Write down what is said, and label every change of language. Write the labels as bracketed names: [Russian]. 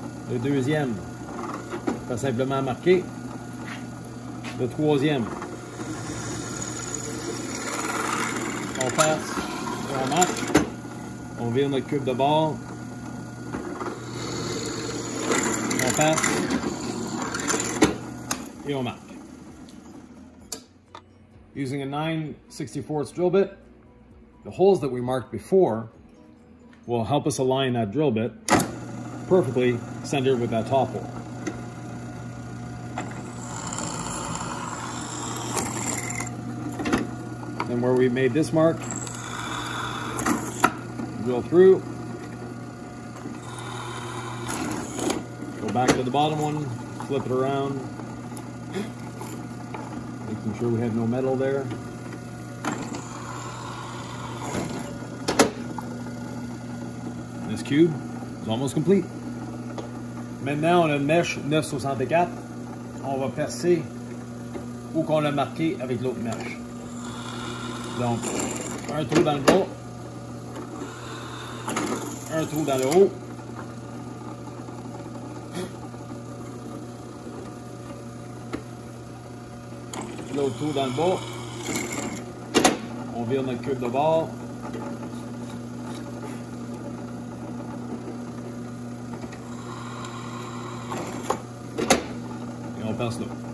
[French] Le deuxième, on va simplement marquer. Le troisième, on passe, on marque, on vire notre cube de bord, on passe et on marque. [English] Using a 9/64 drill bit, the holes that we marked before will help us align that drill bit perfectly centered with that top hole. And where we made this mark, drill through, go back to the bottom one, flip it around, making sure we have no metal there. This cube is almost complete. [French] Maintenant, on a une mèche 9/64. On va percer où qu'on l'a marqué avec l'autre mèche. Donc, un trou dans le bas, un trou dans le haut, l'autre trou dans le bas, on vire notre cube de bord, et on perce là.